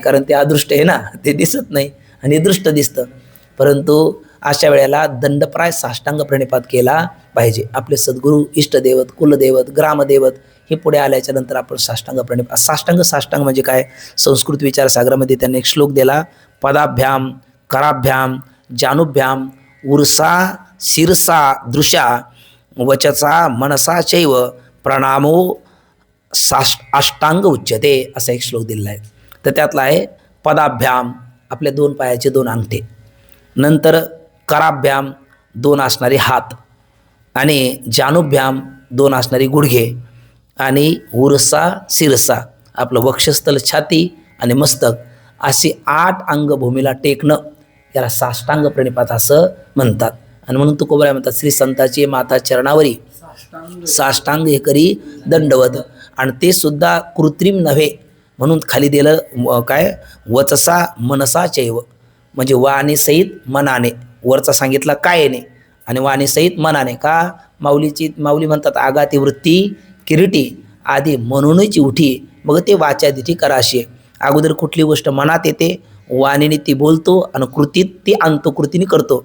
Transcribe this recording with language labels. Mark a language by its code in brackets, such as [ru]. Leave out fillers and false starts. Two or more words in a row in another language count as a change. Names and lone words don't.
[mr] कारण ते अदृष्ट आहे ना, ते दिसत नाही आणि दृष्ट दिसतं. परंतु अशा वेळेला दंडप्राय साष्टांग प्रणिपात केला पाहिजे. आपले सद्गुरू, इष्टदेवत, कुलदेवत, ग्रामदेवत हे पुढे आल्याच्या नंतर आपण साष्टांग प्रणिपात. साष्टांग म्हणजे काय? संस्कृत विचारसागरामध्ये त्यांनी एक श्लोक दिला. [sa] पदाभ्याम, कराभ्याम, जानुभ्याम, उरसा, शिरसा, दृशा, वचसा, मनसा चैव प्रणामो अष्टांग उच्यते, [mr] असा एक श्लोक दिलेला आहे. तर त्यातला आहे पदाभ्याम, आपल्या 2 पायाचे 2 अंगठे. नंतर कराभ्याम, 2 असणारे हात. आणि जानुभ्याम, 2 असणारी गुडघे. आणि [sa] उरसा, शिरसा, [mr] आपलं वक्षस्थल, छाती आणि मस्तक, अशी 8 अंगभूमीला टेकणं याला साष्टांग प्रणिपात असं म्हणतात. आणि म्हणून तुकोबराय म्हणतात, श्री संताची माता चरणावरी साष्टांग हे करी दंडवत. आणि ते सुद्धा कृत्रिम नव्हे म्हणून खाली दिलं काय? [sa] वचसा मनसा चैव, [mr] म्हणजे वाणीसहित मनाने. वरचा सांगितला कायेने आणि वाणीसहित मनाने. का? माऊली म्हणतात, आगाती वृत्ती किरीटी आधी म्हणूनच उठी, मग ते वाचादिठी कराशी. अगोदर कुठली गोष्ट मनात येते, वाणीने ती बोलतो आणि कृतीत ती आणतो, कृतीने करतो.